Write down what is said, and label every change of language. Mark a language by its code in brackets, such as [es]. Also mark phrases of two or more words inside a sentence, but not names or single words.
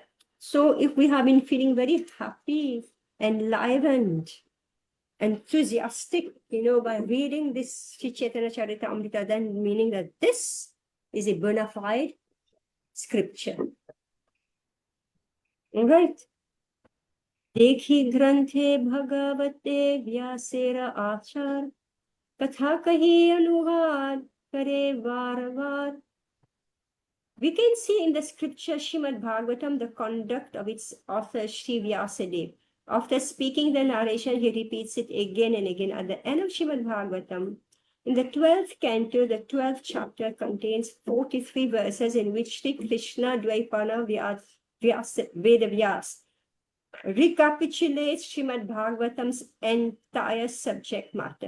[en] So if we have been feeling very happy, enlivened, enthusiastic, by reading this Sri Chaitanya Charitamrita, then meaning that this is a bona fide scripture. All right. [bn] দেখি গ্রন্থে ভাগবতে ব্যাসের আচার কথা কহি অনুবাদ করে বার বার. [en] We can see in the scripture Srimad Bhagavatam the conduct of its author Sri Vyasadeva. After speaking the narration, he repeats it again and again. At the end of Srimad Bhagavatam, in the 12th canto, the 12th chapter contains 43 verses in which Sri Krishna Dvaipana Vedavyas recapitulates Srimad Bhagavatam's entire subject matter.